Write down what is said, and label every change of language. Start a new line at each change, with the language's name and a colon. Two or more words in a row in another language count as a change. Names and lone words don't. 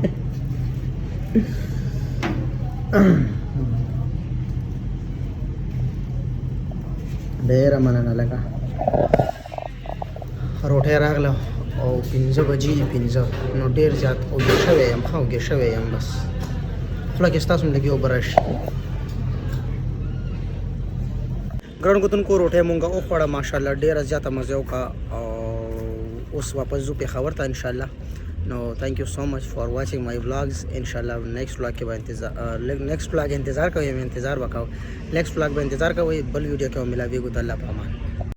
Pashto: ډېره مننه لکه روټۍ راغله او 5 بجې دي 5 نو ډېر زیات اوږې شوی یم ښه اوږې شوی یم بس خوله کې ستاسو هم لږې اوبه راشي ګرانو کتونکو روټۍ مونږ وخوړه ماشاءالله ډېره زیاته مزه وکړه او اوس واپس ځو پېښور ته انشاءالله نو
English: thank you so much for watching my vlogs
Pashto: انشاءالله
English: next vlog
Pashto: کې به
English: next vlog
Pashto: انتظار کوئ انتظار وکړو
English: next vlog
Pashto: به انتظار کوئ بل ویډیو کې ملاویږو د الله په امان